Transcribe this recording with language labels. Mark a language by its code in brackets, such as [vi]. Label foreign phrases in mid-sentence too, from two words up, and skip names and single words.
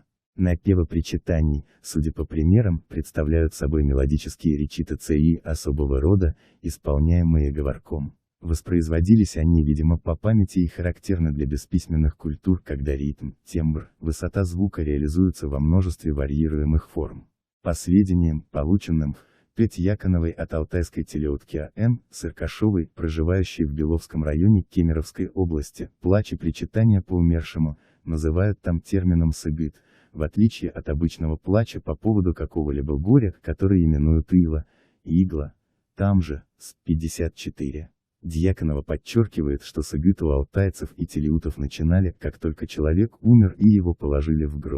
[ru] Напевы причитаний, судя по примерам, представляют собой мелодические речитации особого рода, исполняемые говорком. Воспроизводились они, видимо, по памяти и характерны для бесписьменных культур, когда ритм, тембр, высота звука реализуются во множестве варьируемых форм. По сведениям, полученным в П. Дьяконовой от алтайской телеутки А.Н. Сыркашовой, проживающей в Беловском районе Кемеровской области, плач и причитания по умершему называют там термином сыгыт, в отличие от обычного плача по поводу какого-либо горя, который именуют ила, игла. Там же, с 54. Дьяконова подчеркивает, что сыгыт у алтайцев и телеутов начинали, как только человек умер и его положили в гроб.